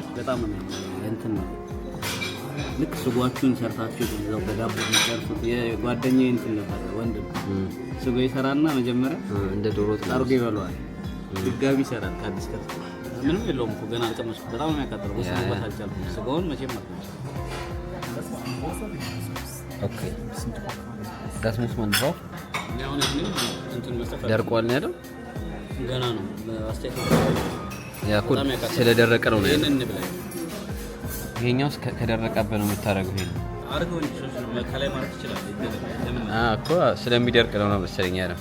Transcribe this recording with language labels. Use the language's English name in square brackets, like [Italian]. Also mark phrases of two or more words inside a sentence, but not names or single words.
[Amharic] በጣም ነው እንትን ነው። ልክ ስጓችሁን ሰርታችሁ እዛው በዳቦ የሚጨርሱት የጓደኛዬ እንትን ነበር። ወንድም ስጎ ይሰራና መጀመሪያ እንደ ዶሮ አርጎ ይበላዋል። ድጋሚ ይሰራል። ከአዲስ ከተማ ምንም የለውም እኮ ገና አልቀመስኩት። በጣም ነው የሚያቃጥለው። ወስዶበት አልቻልኩም። ስጋውን መቼም አልቀመስኩም። [German] ኦኬ Das muss man drauf. [Amharic] አሁን እዚህ እንትን መስጠት ደርቋል ነው ያለው። ገና ነው አስተያየት ያ እኮ ስለደረቀ ነው ነው ይሄንን ብለ ይሄኛው ከደረቀበት ነው የምታረገው። ይሄን አርገው እንጂ ነው ከላይ ማለት ይችላል። እኮ ስለሚደርቅ ነው መሰለኝ ያለው።